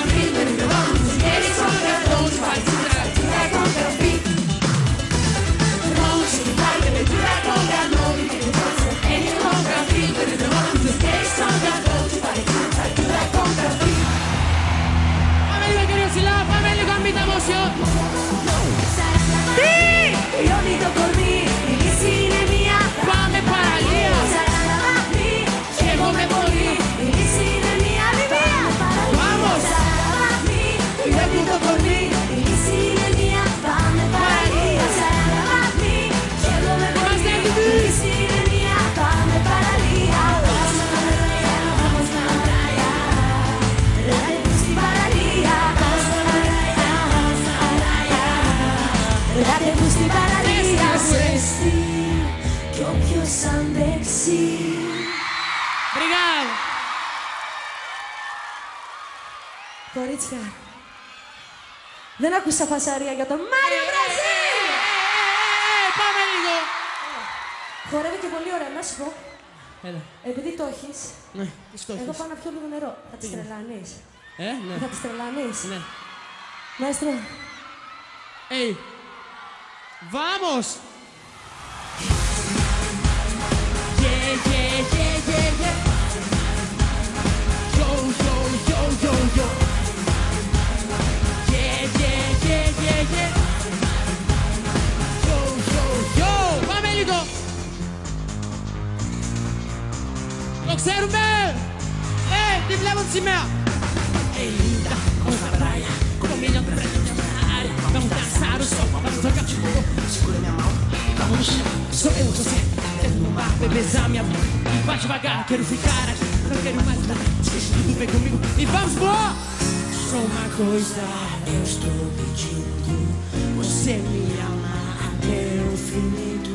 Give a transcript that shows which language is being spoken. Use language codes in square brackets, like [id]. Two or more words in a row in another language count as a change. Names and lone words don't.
[en] Beat, baby, come on, get it stronger, don't you fight to that conga beat. Come on, shake your body, baby, do that conga, no, you can't stop any longer. Beat, baby, come on, get it stronger, don't you fight to that conga beat. Family, [es] queridos, y la family con mi emoción. Sí! [el] Λιώνει το κορμί, η λύση είναι μία, Πάμε παραλία. Σαράντα βαθμοί, καίγομαι πολύ, η λύση είναι μία, μία, Vamos. Σαράντα βαθμοί, λιώνει το κορμί, η λύση είναι μία, πάμε παραλία. Σαράντα βαθμοί, καίγομαι πολύ, η λύση είναι μία, πάμε παραλία. [pt] Vamos na praia, [el] ραντεβού στην παραλία. Ραντεβού στην παραλία. Ζεστή κι όποιος αντέξει. Obrigado. Κορίτσια, δεν άκουσα φασαρία για τον Μάριο Μπραζίλ! Πάμε λίγο. Χορεύει και πολύ ωραία, να σου πω. Έλα. Επειδή το έχεις, Ναι, τι το εγώ έχεις. πάω να πιω λίγο νερό. Θα τις τρελάνεις. Ναι. Θα τις τρελάνεις. Ναι. Μαέστρο, Ey. Vamos. Yeah, yeah, yeah, yeah, yeah. Yo, yo, yo, yo, yo. Yeah, yeah, yeah, yeah, yeah. Yo, yo, yo. Πάμε λίγο. Το ξέρουμε. Τι βλέπω τη σημαία. [pt] Hey, linda, vamos na praia, com um milhão de pretos na área. Vamos dançar o sol, vamos tocar fogo. Segura minha mão, vamos no chão. Sou eu, você, dentro do mar, bebezar minha boca. E vai devagar, quero ficar aqui, não quero mais nada. Esquece tudo, vem comigo e vamos voar. Só uma coisa eu estou pedindo, você me ama até o infinito.